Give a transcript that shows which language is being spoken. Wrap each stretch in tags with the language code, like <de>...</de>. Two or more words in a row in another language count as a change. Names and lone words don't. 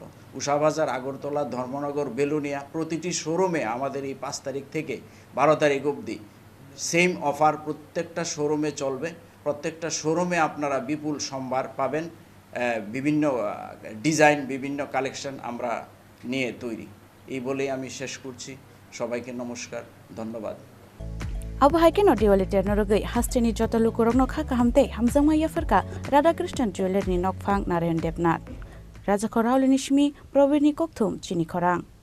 <bn>উষাবাজার, আগরতলা, ধর্মনগর, বেলুনিয়া, প্রতিটি শোরুমে আমাদের এই 5 তারিখ থেকে 12 তারিখ অবধি</bn> <en>same offer</en> <bn>প্রত্যেকটা শোরুমে চলবে। প্রত্যেকটা শোরুমে আপনারা বিপুল সম্ভার পাবেন। বিভিন্ন ডিজাইন, বিভিন্ন কালেকশন আমরা নিয়ে তৈরি। এই বলেই আমি শেষ করছি। সবাইকে নমস্কার, ধন্যবাদ।</bn> <trp>Abuhaike no diwali ternorogei hasteni jota lukurok no kha kahamte hamjama yafarka Radhakrishna Jewelry ni nokphang Narayan Devnath Raja Khorang Nishmi Probini Kokthum Chini Khorang</trp>